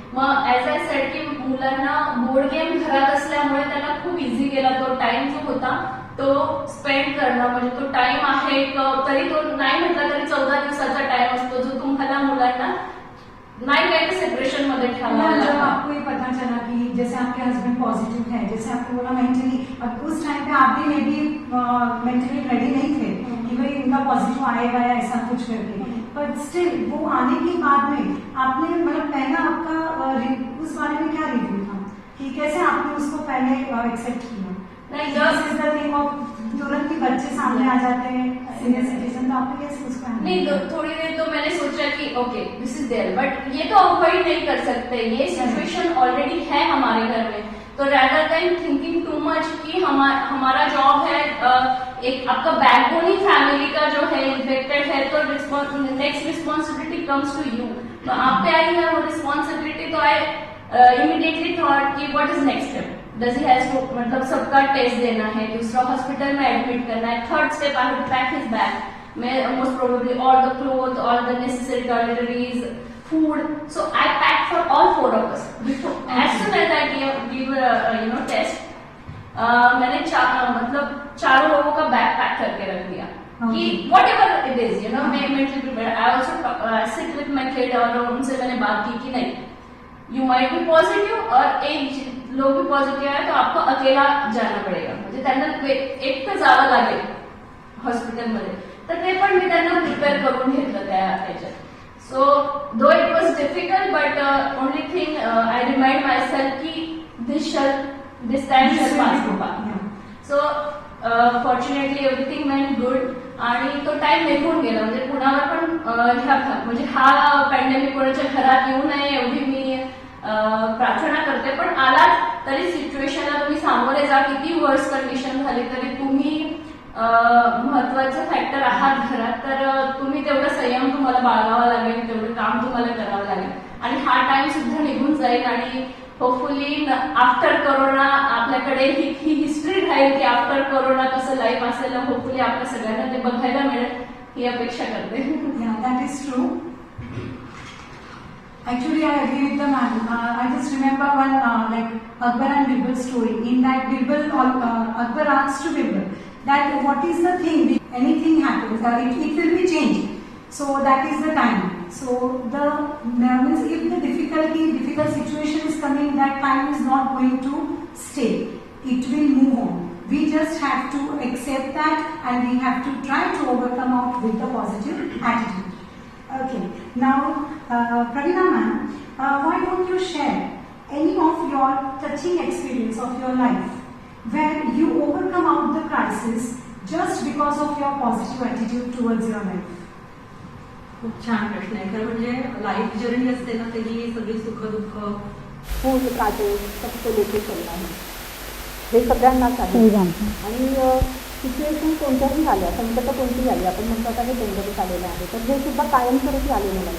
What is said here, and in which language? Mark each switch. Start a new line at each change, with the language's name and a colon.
Marathi: मग as I said की मुलांना बोर्ड गेम घरात असल्यामुळे त्यांना खूप इझी गेला. तो टाइम जो होता तो स्पेंड करणं, म्हणजे तो टाइम आहे तरी तो नाही म्हटला तरी 14 दिवसाचा टाइम असतो जो तुम्हाला मुलांना
Hindi: नहीं गए सेपरेशन में जब आपको ये पता चला कि जैसे आपके हस्बैंड पॉजिटिव है, जैसे आपने बोला मेंटली, अब उस टाइम पे आप भी मे बी मेंटली रेडी नहीं थे कि भाई उनका पॉजिटिव आएगा या ऐसा कुछ करके, पर स्टिल वो आने के बाद में आपने मतलब पहला आपका उस बारे में क्या रिव्यू था कि कैसे आपने उसको पहले एक्सेप्ट किया? नहीं, तुरंत ही बच्चे सामने आ जाते हैं सीनियर सिटीजन, तो आपने कैसे उसको नहीं थोड़ी देर तो मैंने सोचा कि
English: okay this is there,
Hindi: but ये तो अवॉइड नहीं कर सकते, ये सिचुएशन ऑलरेडी है हमारे घर में. तो
English: rather than thinking too much
Hindi: कि हमारा जॉब है, एक आपका बैकबोन ही फैमिली का जो है इन्फेक्टेड है, तो
English: Next responsibility comes to you.
Hindi: तो आप पे आई है वो
English: responsibility, तो I immediately thought कि what is next step, does he has to,
Hindi: मतलब सबका टेस्ट देना है, दूसरा हॉस्पिटल में एडमिट करना है,
English: Third step I have to pack his bag, मैं most probably all the cloth, all the necessary toiletries, food. So I packed for all 4 of us. As soon as I gave test,
Hindi: मैंने मतलब चारों लोगों का bag pack करके रख दिया कि
English: whatever it is,
Hindi: मैं mentally prepared.
English: I also sit with my kid
Hindi: और उनसे मैंने बात की कि नहीं,
English: you might be positive
Hindi: और एक लोग भी
Marathi: पॉझिटिव्ह आहे
Hindi: तो आपको अकेला जाना पडेगा,
Marathi: म्हणजे त्यांना एक तर जावं लागेल हॉस्पिटलमध्ये, तर ते पण मी त्यांना प्रिपेअर करून घेतलं त्याच्यात.
English: So though it was difficult, but only thing I remind myself कि this time shall pass by. So fortunately everything went good
Marathi: आणि तो टाइम निघून गेला. म्हणजे कुणावर पण म्हणजे हा पॅन्डेमिक कोणाच्या घरात येऊ नये एवढी मी प्रार्थना करते, पण आलाच तरी सिच्युएशनला तुम्ही सामोरे जा, किती वर्स कंडिशन झाली तरी तुम्ही महत्वाचे फॅक्टर आहात घरात, तर तुम्ही तेवढं संयम तुम्हाला बाळगावा लागेल, तेवढं काम तुम्हाला करावं लागेल आणि हा टाइम सुद्धा निघून जाईल आणि होपफुली आफ्टर कोरोना आपल्याकडे ही हिस्ट्री राहील की आफ्टर कोरोना कसं लाईफ असेल, होपफुली आपल्या सगळ्यांना ते बघायला मिळेल ही अपेक्षा करते.
English: Yeah, that is true. Actually, I agree with the man. I just remember one like Akbar and Birbal story. In that, Akbar asked to Birbal that what is the thing, anything happens, it will be changed. So that is the time. So the means if the difficult situation is coming, that time is not going to stay. It will move on. We just have to accept that and we have to try to overcome out with the positive attitude. Okay. Now, Praveena ma'am, why don't you share any of your touching experience of your life where you overcome out the crisis just because of your positive attitude towards your life?
Marathi: खूप छान प्रश्न आहे. खरं म्हणजे life journey असते ना, त्याची सगळी सुख दुःख
Hindi: फूल काटे सबको लेके चलना है, हे सगळ्यांनाच आहे.
Marathi: आणि सिच्युएशन कोणत्याही आल्या, संकट कोणतीही आली, आपण म्हणतो आता हे पेंडमिक आलेलं आहे, तर हे सुद्धा कायमस्वरूपी आलेलं नाही.